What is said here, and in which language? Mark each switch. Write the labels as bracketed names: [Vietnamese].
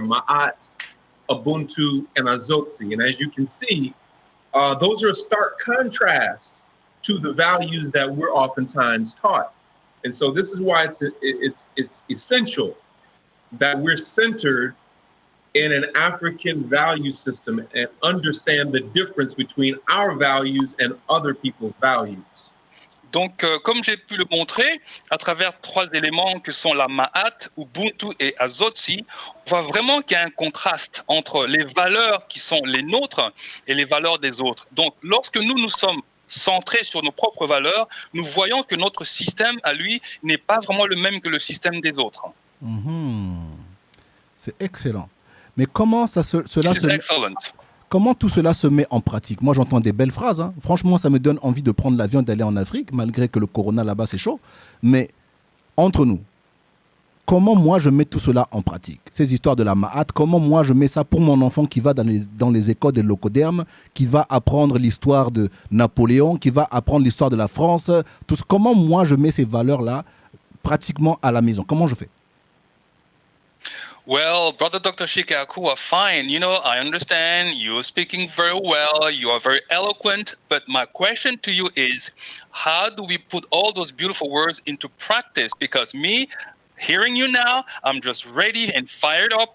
[English] Ma'at, Ubuntu, and Azotsi. And as you can see, those are a stark contrast to the values that we're oftentimes taught. And so this is why it's essential that we're centered in an African value system and understand the difference between our values and other people's values. [French] Donc, comme j'ai pu le montrer, à travers 3 éléments que sont la Ma'at, Ubuntu et Azotsi, on voit vraiment qu'il y a un contraste entre les valeurs qui sont les nôtres et les valeurs des autres. Donc, lorsque nous sommes centrés sur nos propres valeurs, nous voyons que notre système, à lui, n'est pas vraiment le même que le système des autres. C'est excellent. Mais comment Excellent. Comment tout cela se met en pratique? Moi, j'entends des belles phrases. Hein. Franchement, ça me donne envie de prendre l'avion et d'aller en Afrique, malgré que le corona là-bas, c'est chaud. Mais entre nous, comment moi, je mets tout cela en pratique? Ces histoires de la Ma'at, comment moi, je mets ça pour mon enfant qui va dans les écoles des locodermes, qui va apprendre l'histoire de Napoléon, qui va apprendre l'histoire de la France. Comment moi, je mets ces valeurs-là pratiquement à la maison? Comment je fais? [English] Well, brother Dr. Chike Akua, fine. You know, I understand you're speaking very well. You are very eloquent. But my question to you is, how do we put all those beautiful words into practice? Because me, hearing you now, I'm just ready and fired up.